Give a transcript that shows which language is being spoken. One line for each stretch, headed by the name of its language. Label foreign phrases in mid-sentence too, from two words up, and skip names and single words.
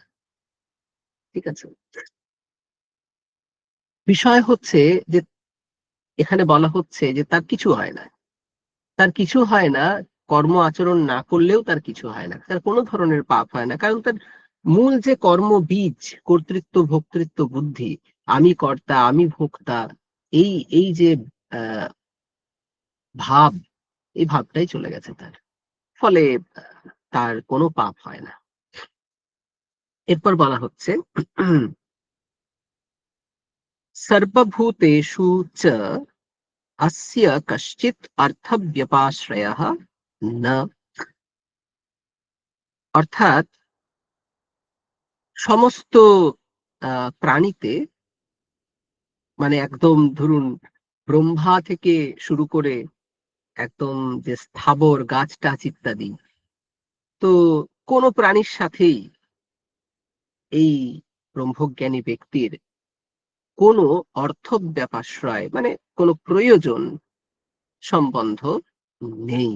Bangla: ঠিক আছে, বিষয় হচ্ছে যে এখানে বলা হচ্ছে যে তার কিছু হয় না, তার কিছু হয় না, কর্ম আচরণ না করলেও তার কিছু হয় না, তার কোনো ধরনের পাপ হয় না, কারণ তার মূল যে কর্ম বীজ, কর্তৃত্ব ভোক্তৃত্ব বুদ্ধি, আমি কর্তা আমি ভোক্তা, এই এই যে আহ ভাব, এই ভাবটাই চলে গেছে তার, ফলে তার কোনো পাপ হয় না।
Sanskrit: এরপর বলা হচ্ছে সর্বভূতেষু চ अस्य कश्चित् अर्थव्यपाश्रयः न,
Bangla: অর্থাৎ সমস্ত প্রাণীতে, মানে একদম ধরুন ব্রহ্মা থেকে শুরু করে একদম যে স্থাবর গাছ টাছ ইত্যাদি, তো কোন প্রাণীর সাথেই এই ব্রহ্মজ্ঞানী ব্যক্তির কোনো অর্থব্যাপাশ্রয়, মানে কোনো প্রয়োজন সম্বন্ধ নেই।